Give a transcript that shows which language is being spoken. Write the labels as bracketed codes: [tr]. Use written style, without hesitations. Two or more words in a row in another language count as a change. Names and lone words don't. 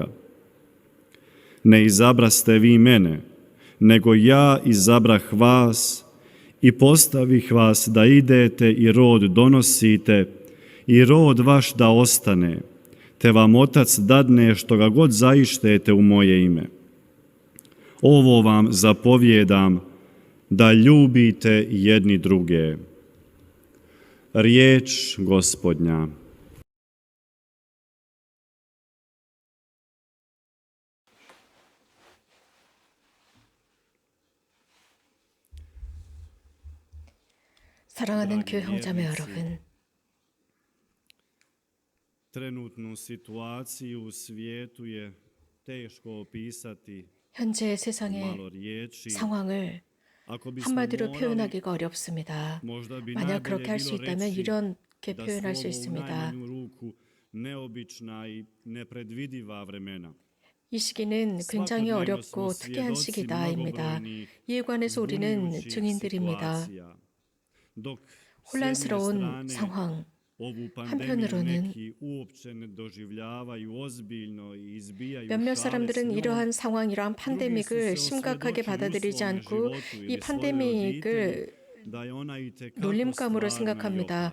[hr] Ne izabraste vi mene, nego ja izabrah vas i postavih vas da idete i rod donosite, i rod vaš da ostane, te vam Otac dadne što ga god zaištete u moje ime. Ovo vam zapovjedam, da ljubite jedni druge. Riječ Gospodnja. [ko] 사랑하는 교회 형제매 여러분, [hr] Trenutnu situaciju u svijetu je teško opisati [ko] 현재 [hr] u [ko] 세상의 [hr] malo riječi. [ko] 상황을 [hr] Ako bismo [ko] 한마디로 [hr] morali, [ko] 표현하기가 어렵습니다. [hr] možda bi [ko] 만약 [hr] najbolje [ko] 그렇게 할 수 [hr] bilo [ko] 있다면 [hr] reći [ko] 이렇게 [hr] da [ko] 표현할 [hr] su [ko] 수 [hr] ovo u [ko] 있습니다. [hr] najmanju ruku neobična i nepredvidiva vremena. [ko] 이 시기는 굉장히 어렵고 특이한 시기다입니다. 이에 관해서 우리는 증인들입니다. 혼란스러운 상황, 한편으로는 몇몇 사람들은 이러한 상황, 이러한 팬데믹을 심각하게 받아들이지 않고 이 팬데믹을 놀림감으로 생각합니다.